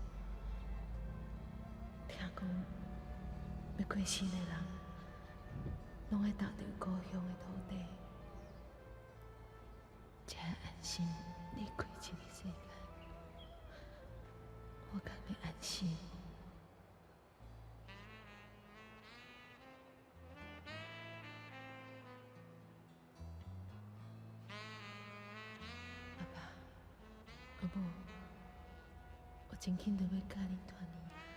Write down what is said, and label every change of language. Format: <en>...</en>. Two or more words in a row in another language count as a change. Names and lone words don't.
<nan>听讲要过身的人，拢会踏着故乡的土地，才会安心离开这个世界。我敢要安心。爸爸，阿母，我真紧就要甲恁团圆啊！</nan>